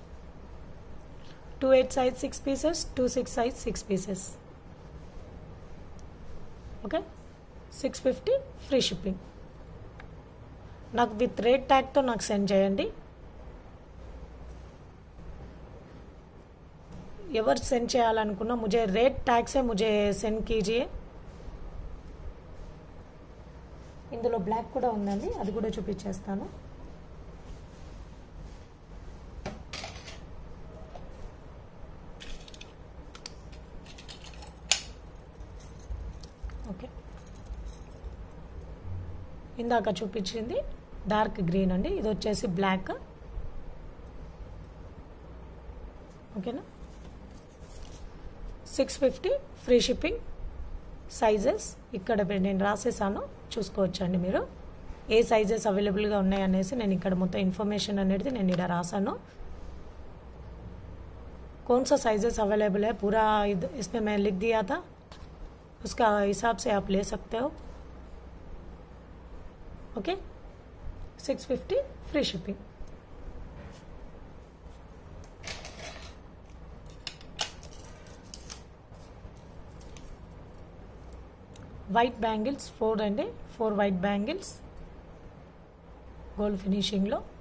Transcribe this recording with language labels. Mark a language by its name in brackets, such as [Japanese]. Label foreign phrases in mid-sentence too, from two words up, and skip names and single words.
[English] 28 size 6 pieces, 26 size 6 pieces. okay, 650 free shipping. [Telugu] నాకు [English] with rate tag-tho [Telugu] నాకు సెండ్ చేయండి. ఎవరు సెండ్ చేయాలనుకున్నా [Hindi] मुझे [English] rate tag [Hindi] से मुझे सेंड कीजिए. [Telugu] ఇందులో బ్లాక్ కూడా ఉందండి, అది కూడా చూపించేస్తాను. ఓకే, ఇందాక చూపించింది [English] dark green [Telugu] అండి. ఇది వచ్చేసి బ్లాక్. ఓకేనా, 650 [English] free shipping. [Telugu] సైజెస్ ఇక్కడ నేను రాసేసాను, చూసుకోవచ్చండి మీరు ఏ [English] sizes availablega [Telugu] ఉన్నాయి అనేసి. నేను ఇక్కడ మొత్తం ఇన్ఫర్మేషన్ అనేది నేను ఇక్కడ రాసాను. [Hindi] कौन सा [English] sizes available [Hindi] है पूरा इसमें मैं लिख दिया था, उसका हिसाब से आप ले सकते हो. [English] okay, 650 free shipping. white bangles 4 అండి. 4 white bangles gold finishinglo.